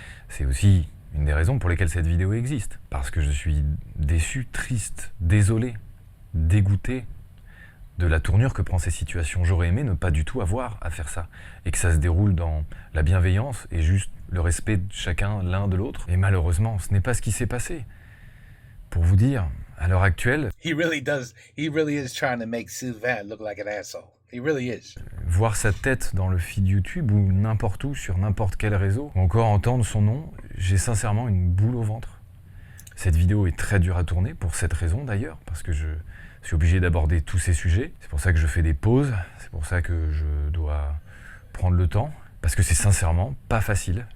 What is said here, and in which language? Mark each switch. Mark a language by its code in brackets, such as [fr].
[fr] C'est aussi une des raisons pour lesquelles cette vidéo existe. Parce que je suis déçu, triste, désolé, dégoûté de la tournure que prend ces situations. J'aurais aimé ne pas du tout avoir à faire ça. Et que ça se déroule dans la bienveillance et juste le respect de chacun l'un de l'autre. Et malheureusement, ce n'est pas ce qui s'est passé. Pour vous dire, à l'heure actuelle... [en] He really is trying to make Sylvain look like an asshole. He really is. [fr] Voir sa tête dans le feed YouTube ou n'importe où, sur n'importe quel réseau, ou encore entendre son nom, j'ai sincèrement une boule au ventre. Cette vidéo est très dure à tourner, pour cette raison d'ailleurs, parce que je suis obligé d'aborder tous ces sujets. C'est pour ça que je fais des pauses, c'est pour ça que je dois prendre le temps, parce que c'est sincèrement pas facile.